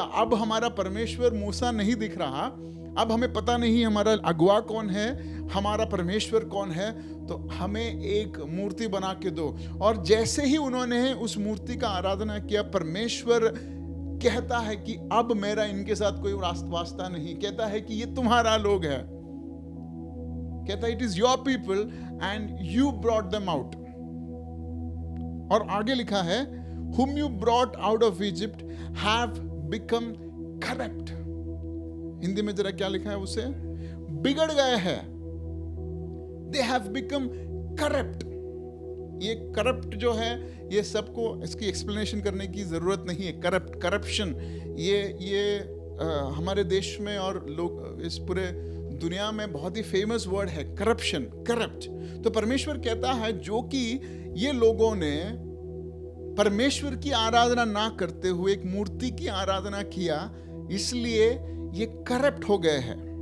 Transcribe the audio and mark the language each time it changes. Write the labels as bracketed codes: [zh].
[hi] अब हमारा परमेश्वर मूसा नहीं दिख रहा, अब हमें पता नहीं हमारा अगुआ कौन है, हमारा परमेश्वर कौन है, तो हमें एक मूर्ति बना के दो। और जैसे ही उन्होंने उस मूर्ति का आराधना किया, परमेश्वर कहता है कि अब मेरा इनके साथ कोई वास्ता नहीं, कहता है कि ये तुम्हारा लोग है, कहता है [en] It is your people and you brought them out. [hi] और आगे लिखा है [en] whom you brought out of Egypt have become corrupt। [hi] Hindi में जरा क्या लिखा है उसे, बिगड़ गए हैं। [en] They have become corrupt। [hi] ये करप्ट जो है, ये सबको इसकी एक्सप्लेनेशन करने की जरूरत नहीं है। करप्ट, करप्शन, ये हमारे देश में और लोग इस पूरे दुनिया में बहुत ही फेमस वर्ड है, करप्शन, करप्ट। तो परमेश्वर कहता है जो कि ये लोगों ने परमेश्वर की आराधना ना करते हुए एक मूर्ति की आराधना किया, इसलिए ये करप्ट हो गए हैं।